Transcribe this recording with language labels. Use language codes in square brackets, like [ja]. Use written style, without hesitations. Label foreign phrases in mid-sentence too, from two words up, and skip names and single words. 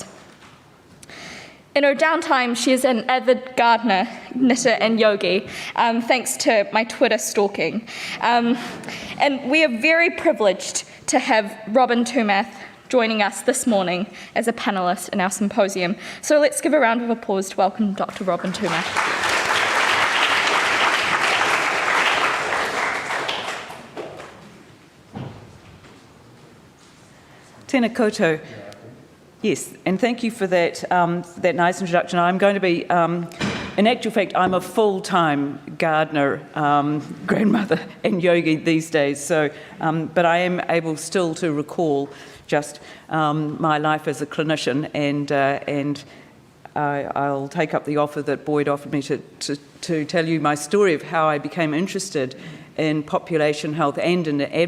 [en] In her downtime, she is an avid gardener, knitter, and yogi, thanks to my Twitter stalking. And we are very privileged to have Robin Tumath joining us this morning as a panellist in our symposium. So let's give a round of applause to welcome Dr. Robin Tumath. [mi] Tēnā koutou. [en] Yes, and thank you for that nice introduction. I'm going to be, in actual fact, I'm a full-time gardener, grandmother and yogi these days. So, but I am able still to recall just my life as a clinician, and I'll take up the offer that Boyd offered me to tell you my story of how I became interested in population health and in advocacy.